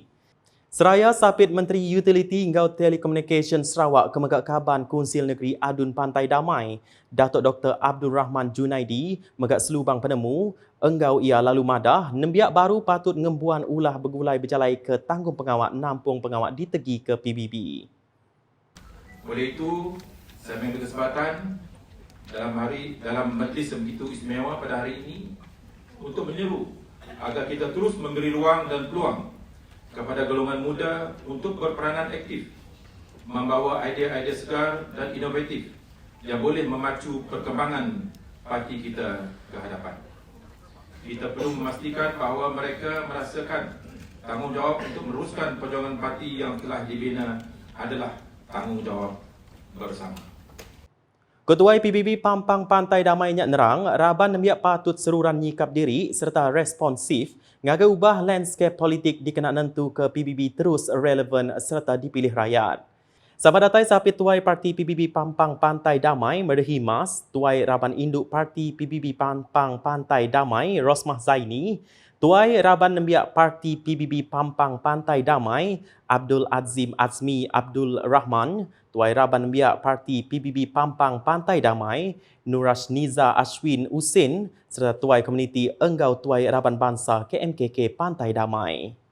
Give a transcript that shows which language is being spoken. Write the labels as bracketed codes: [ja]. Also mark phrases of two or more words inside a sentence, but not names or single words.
[iba] Seraya Sapit Menteri Utility Engau Telekomunikasi Sarawak Kemegak Kaban Konsil Negeri Adun Pantai Damai, Datuk Dr. Abdul Rahman Junaidi megak selubang penemu, enggau ia lalu madah, nembiak baru patut ngembuan ulah bergulai berjalai ke tanggung pengawak nampung pengawak ditegi ke PBB. [ms] Oleh itu, saya mengambil kesempatan dalam majlis yang begitu istimewa pada hari ini untuk menyeru agar kita terus memberi ruang dan peluang kepada golongan muda untuk berperanan aktif, membawa idea-idea segar dan inovatif yang boleh memacu perkembangan parti kita ke hadapan. Kita perlu memastikan bahawa mereka merasakan tanggungjawab untuk meneruskan perjuangan parti yang telah dibina adalah tanggungjawab bersama. [iba] Ketua PBB Pampang Pantai Damai Nyak Nerang, raban nembiak patut seruran nyikap diri serta responsif ngagai ubah landscape politik dikena nentu ke PBB terus relevan serta dipilih rakyat. Sama datai sapit tuai parti PBB Pampang Pantai Damai Merdehi Mas, tuai raban induk parti PBB Pampang Pantai Damai Rosmah Zaini, tuai raban nembiak parti PBB Pampang Pantai Damai Abdul Azim Azmi Abdul Rahman, tuai raban nembiak parti PBB Pampang Pantai Damai Nurash Niza Ashwin Usin serta tuai komuniti Enggau Tuai Raban Bangsa KMKK Pantai Damai.